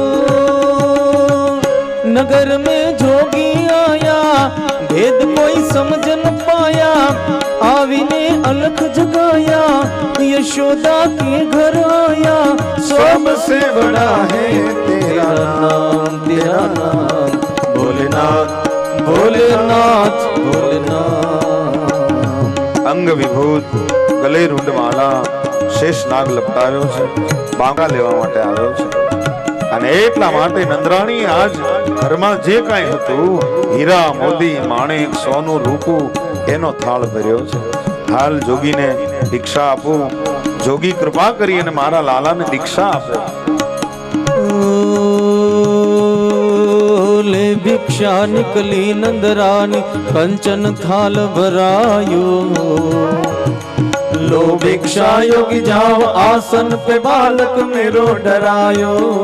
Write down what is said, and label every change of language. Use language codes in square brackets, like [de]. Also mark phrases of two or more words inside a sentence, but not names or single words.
[hi] नगर में जोगी आया, भेद कोई समझ न पाया, आविने अलख जगाया, यशोदा के घर आया, सबसे बड़ा है तेरा नाम, तेरा नाम भोलेनाथ, भोलेनाथ, भोलेनाथ. [gu] અંગ વિભૂત ગલે રૂંડ માલા શેષ નાગ લપટાવ્યો છે, બાંકા લેવા માટે આવ્યો છે. અને એટલા માટે નંદરાણી આજ ઘરમાં જે કાંઈ હતું હીરા મોતી માણેક સોનું રૂપું એનો થાળ ભર્યો છે. હાલ જોગીને દીક્ષા આપું, જોગી કૃપા કરી અને મારા લાલાને દીક્ષા આપે. [hi] ले भिक्षा निकली नंदरानी, कंचन थाल भरायो, लो भिक्षा योगी जाओ आसन पे बालक मेरो डरायो.